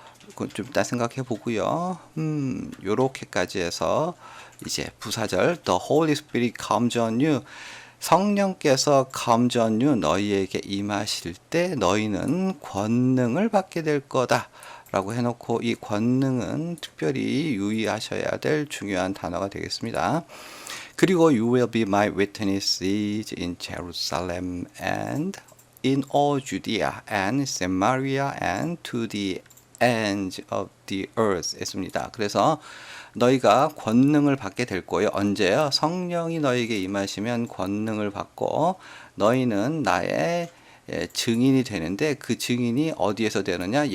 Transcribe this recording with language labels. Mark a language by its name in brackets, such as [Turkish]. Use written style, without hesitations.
[Korean] 그건 좀 이따 생각해 보고요. 요렇게까지 해서 이제 부사절 [English] The Holy Spirit comes on you, [Korean] 성령께서 [English] comes on you, [Korean] 너희에게 임하실 때 너희는 권능을 받게 될 거다 라고 해놓고, 이 권능은 특별히 유의하셔야 될 중요한 단어가 되겠습니다. [English] 그리고 you will be my witnesses in Jerusalem and in all Judea and Samaria and to the ends of the earth [Korean] 했습니다. 그래서 너희가 권능을 받게 될 거예요. 언제요? 성령이 너희에게 임하시면 권능을 받고 너희는 나의 증인이 되는데, 그 증인이 어디에서 되느냐?